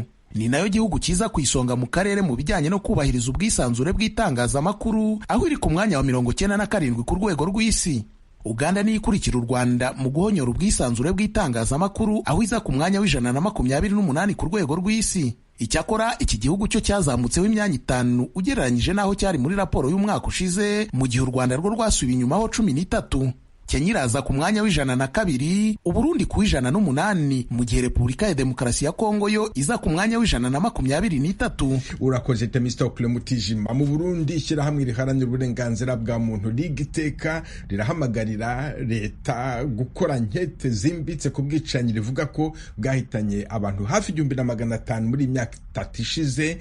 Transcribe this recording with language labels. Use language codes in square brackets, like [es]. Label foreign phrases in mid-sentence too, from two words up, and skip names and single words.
[rw] Ni nayo gihugu kiza ku isonga mu karere mu bijyanye no kubahiriza ubwisanzure bw'itangazamakuru, aho iri ku mwanya wa 97 ku rwego rw'isi. Uganda niyo ikurikira u Rwanda mu guhonyora ubwisanzure bw'itangazamakuru, aho iza ku mwanya w'128 ku rwego rw'isi. Icyakora iki gihugu cyo cyazamutseho imyanya 5 ugereranyije n'aho cyari muri raporo y'umwaka ushize, mu gihe u Rwanda rwo rwasubiye inyumaho 13. Kenya iraza ku mwanya w'102, Uburundi ku 108, mu gihe Repubulika ya Demokarasi ya Kongo yo iza ku mwanya w'123. Urakoze Themistocle Mutijima. Mu Burundi ishyirahamwe riharanira uburenganzira bwa muntu Ligiteka rirahamagarira leta gukora nkete zimbitse ku bwicanyi rivuga ko bwahitanye abantu hafi 1500 muri imyaka 3 ishize.